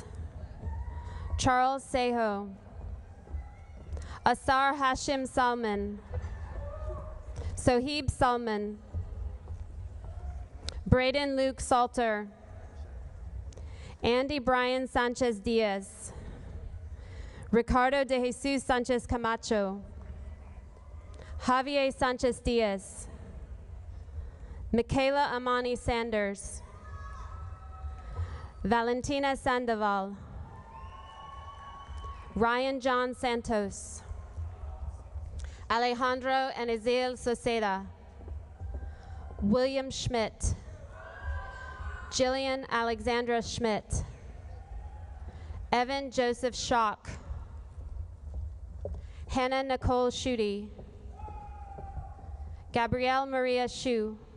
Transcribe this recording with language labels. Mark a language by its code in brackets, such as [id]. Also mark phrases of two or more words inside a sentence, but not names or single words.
[en] Charles Sejo. Asar Hashim Salman. Soheeb Salman. Braden Luke Salter. Andy Brian Sanchez Diaz. Ricardo de Jesus Sanchez Camacho. Javier Sanchez Diaz. Michaela Amani Sanders. Valentina Sandoval. Ryan John Santos. Alejandro and Ezeil Soceda. William Schmidt. Jillian Alexandra Schmidt. Evan Joseph Schock. Hannah Nicole Schutte. Gabrielle Maria Shu.